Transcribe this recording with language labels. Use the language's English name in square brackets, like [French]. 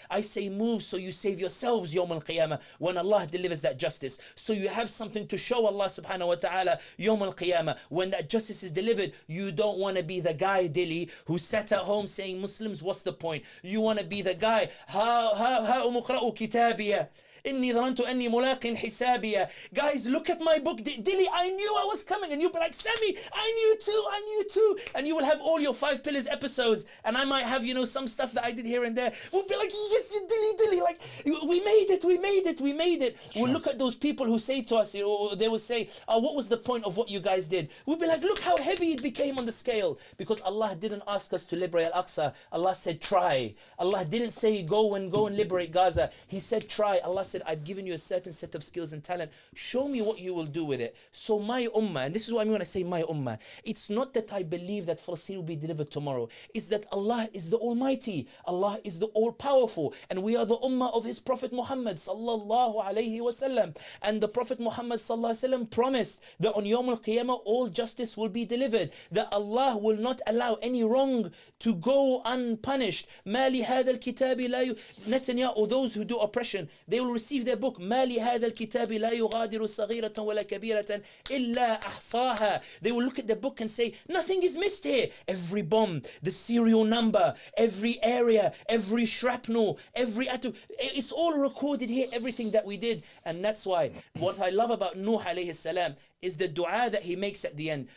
[English] I say move so you save yourselves Yawm al-Qiyamah when Allah delivers that justice. So you have something to show Allah subhanahu wa ta'ala Yawm al-Qiyamah. When that justice is delivered, you don't want to be the guy, Dilly, who sat at home saying, Muslims, what's the point? You want to be the guy, ha umuqra'u kitabiya. [Arabic] إني ظننت أني ملاق حسابيا. [English] Guys, look at my book. Dilly, I knew I was coming. And you'll be like, Sami, I knew too. And you will have all your 5 pillars episodes. And I might have, some stuff that I did here and there. We'll be like, yes, Dilly. Like, we made it. Sure. We'll look at those people who say to us, or they will say, what was the point of what you guys did? We'll be like, look how heavy it became on the scale. Because Allah didn't ask us to liberate Al-Aqsa. Allah said, try. Allah didn't say, go and liberate Gaza. He said, try. Allah said, I've given you a certain set of skills and talent. Show me what you will do with it. So my ummah, and this is what I'm going to say, my ummah, it's not that I believe that Palestine will be delivered tomorrow. It's that Allah is the Almighty. Allah is the All-Powerful. And we are the ummah of His Prophet Muhammad sallallahu alayhi wasallam. And the Prophet Muhammad sallallahu alayhi wasallam promised that on Yawm al-Qiyamah all justice will be delivered. That Allah will not allow any wrong to go unpunished. [Arabic] ما لهذا الكتاب لا [English] Netanyahu, or those who do oppression, they will receive their book. [Arabic] ما لهذا الكتاب لا يغادر صغيرة ولا كبيرة إلا أحصاها. [English] They will look at the book and say, nothing is missed here. Every bomb, the serial number, every area, every shrapnel, every atom, it's all recorded here, everything that we did. And that's why what I love about Nuh alayhi salam is the dua that he makes at the end.